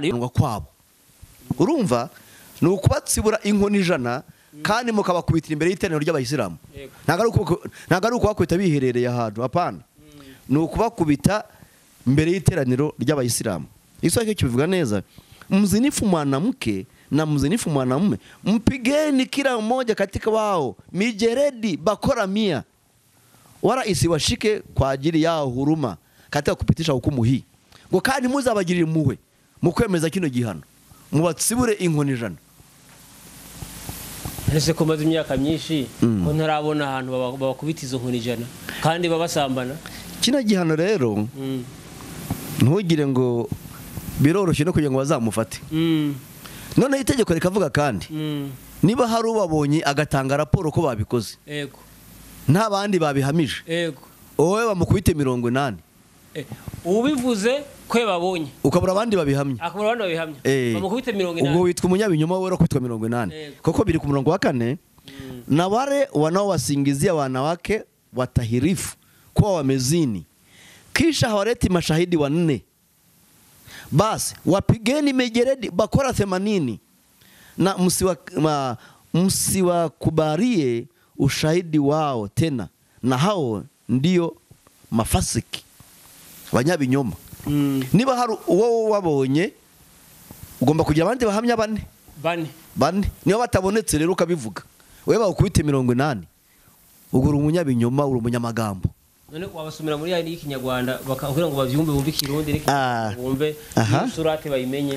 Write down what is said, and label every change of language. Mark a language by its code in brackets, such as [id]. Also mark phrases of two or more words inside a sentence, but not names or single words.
[rw] ngo kwabo, urumva ni ukubatsibura inkoni ijana kandi mukabakubitira imbere y'iteraniro ry'abayisilamu. Ntago ari ukubakubita biherereye ahantu, apana, ni ukubakubita mbere y'iteraniro ry'abayisilamu. Iso cyo kivuga neza, [sw] mzinifu mwanamke na mzinifu mwanamume mpigeni kila mmoja katika wao mijeredi bakora 100, wala isiwashike kwa ajili yao huruma katika kupitisha hukumu hii, [rw] ngo kandi muzabagirira impuhwe mu kwemeza kino gihano, mubatsibure inkoni ijana. Ese ko maze imyaka myinshi ko ntarabona ahantu babakubita izo nkoni ijana kandi babasambana. Kino gihano rero ntugire ngo biroroshye no kugira ngo bazamufate. None itegeko rikavuga kandi niba hari ubabonye agatanga raporo ko babikoze, yego, nta bandi babihamije, yego, wowe bamukubite 80. Ubivuze ko babonye ukabura abandi babihamye, akabura abandi babihamye, bamukubite 80. Ubwo witwa umunyabinyoma wowe kwitwa 80, koko biri ku murongo wa 4. [sw] Na wale wanaowasingizia wanawake watahirifu kuwa wamezini kisha hawaleti mashahidi 4, basi wapigeni mijeredi bakora 80 na msiwakubalie ushahidi wao tena, na hao ndio mafasiki, [rw] abanyabinyoma. Niba hari uwo wabonye ugomba kugira abandi bahamya 4. Niba batabonetse rero ukabivuga, wewe bakubite 80, ugura umunyabinyoma, uri umunyamagambo. None wabasumira muri ya y'ikinyarwanda bakakubwira ngo bavyumve bumve Kirundi reke bumve surate bayimenye.